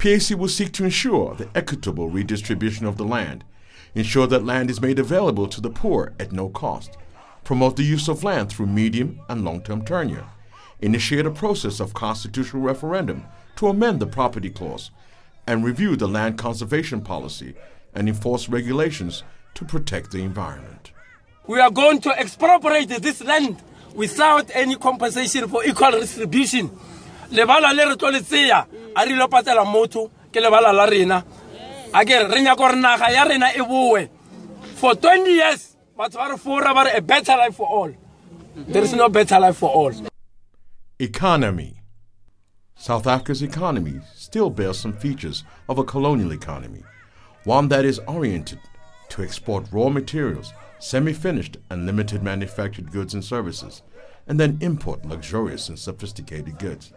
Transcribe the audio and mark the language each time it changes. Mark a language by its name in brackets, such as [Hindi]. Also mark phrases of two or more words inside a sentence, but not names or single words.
[English] PAC will seek to ensure the equitable redistribution of the land, ensure that land is made available to the poor at no cost, promote the use of land through medium and long-term tenure, initiate a process of constitutional referendum to amend the property clause, and review the land conservation policy and enforce regulations to protect the environment. We are going to expropriate this land without any compensation for equal distribution. [Tswana] Lebala le re tlo le tseya a re lo patela motho ke lebala la rena a ke re nya gore naga ya rena e boe [English] for 20 years [Tswana] batho ba re fora ba re [English] a better life for all. There is no better life for all. Economy. South Africa's economy still bears some features of a colonial economy, one that is oriented to export raw materials, semi-finished and limited manufactured goods and services, and then import luxurious and sophisticated goods.